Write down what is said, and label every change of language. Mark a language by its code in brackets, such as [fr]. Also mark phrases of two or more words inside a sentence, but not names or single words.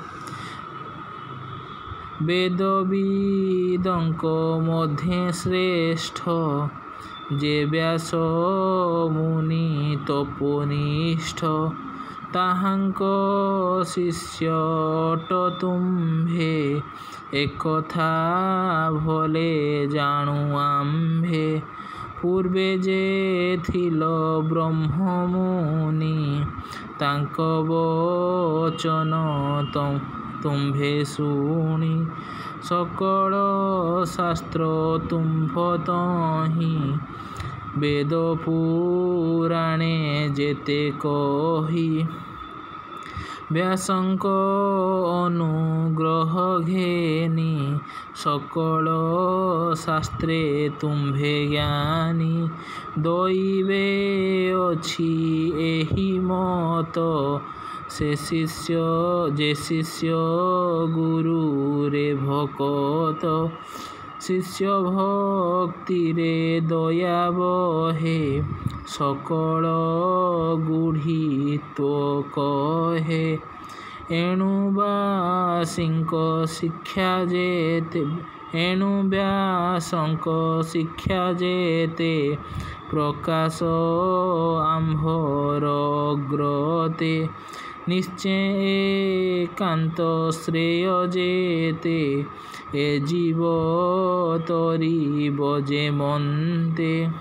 [or] ବେଦବିଦଙ୍କ ମଧ୍ୟେ ଶ୍ରେଷ୍ଠ ଯେ ବ୍ୟାସ ମୁନି ତପୋନିଷ୍ଠ ତାହାଙ୍କ ଶିଷ୍ୟ ଅଟ ତୁମ୍ଭେ ଏକଥା ଭଲେ ଜାଣୁ ଆମ୍ଭେ ପୂର୍ବେ ଯେ ଥିଲ ବ୍ରହ୍ମ ମୁନି ତାଙ୍କ ବଚନ ତୁମ୍ଭେ ଶୁଣି ସକଳ ଶାସ୍ତ୍ର ତୁମ୍ଭ ତହିଁ ବେଦ ପୁରାଣେ ଯେତେ କହି ବ୍ୟାସଙ୍କ ଅନୁଗ୍ରହ ଘେନି ସକଳ ଶାସ୍ତ୍ରେ ତୁମ୍ଭେ ଜ୍ଞାନୀ ଦୈବେ ଅଛି ଏହି ମତ ସେ ଶିଷ୍ୟ ଗୁରୁ ରେ ଭକତ ଶିଷ୍ୟ ଭକ୍ତି ରେ ଦୟା ବହେ ସକଳ ଗୁଢ଼ି ତୋ କହେ ଏଣୁ ବାସିଙ୍କ ଶିକ୍ଷା ଯେତେ ଏଣୁ ବ୍ୟାସଙ୍କ ଶିକ୍ଷା ଯେତେ ପ୍ରକାଶ ଆମ୍ଭର ଅଗ୍ରତେ। ନିଶ୍ଚେ ଏକାନ୍ତ ଶ୍ରେୟ ଯେତେ ଏ ଜୀବ ତରିବ ଯେ ମନ୍ତେ।